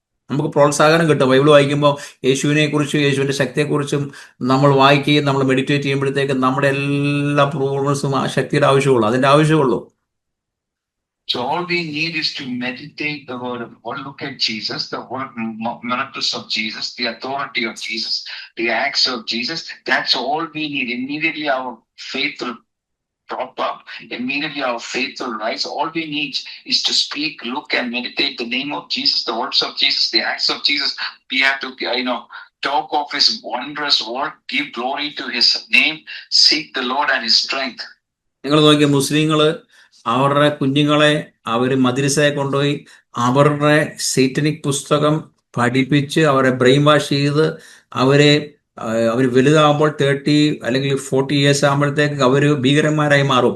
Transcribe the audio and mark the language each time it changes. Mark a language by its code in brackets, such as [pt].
[ml] നമുക്ക് പ്രോത്സാഹനം കിട്ടും. ബൈബിൾ വായിക്കുമ്പോൾ യേശുവിനെ കുറിച്ചും യേശുവിന്റെ ശക്തിയെക്കുറിച്ചും നമ്മൾ വായിക്കുകയും നമ്മൾ മെഡിറ്റേറ്റ് ചെയ്യുമ്പോഴത്തേക്ക് നമ്മുടെ എല്ലാ പ്രോബ്ലംസും ആ ശക്തിയുടെ ആവശ്യമുള്ളൂ, അതിന്റെ ആവശ്യമുള്ളൂ. [en] So all we need is to meditate the word of God. Look at Jesus, the miracles of Jesus, the authority of Jesus, the acts of Jesus. That's all we need. Immediately our faith will prop up. Immediately our faith will rise. All we need is to speak, look and meditate the name of Jesus, the works of Jesus, the acts of Jesus. We have to, talk of his wondrous work, give glory to his name, seek the Lord and his strength. [ml] നിങ്ങൾ നോക്കിയ മുസ്ലിങ്ങള് അവരുടെ കുഞ്ഞുങ്ങളെ മദ്രസയെ കൊണ്ടുപോയി അവരുടെ satanic പുസ്തകം പഠിപ്പിച്ച് അവരെ brain wash ചെയ്ത് അവർ വലുതാകുമ്പോൾ 30 അല്ലെങ്കിൽ 40 ഇയേഴ്സ് ആകുമ്പോഴത്തേക്ക് അവർ ഭീകരന്മാരായി മാറും.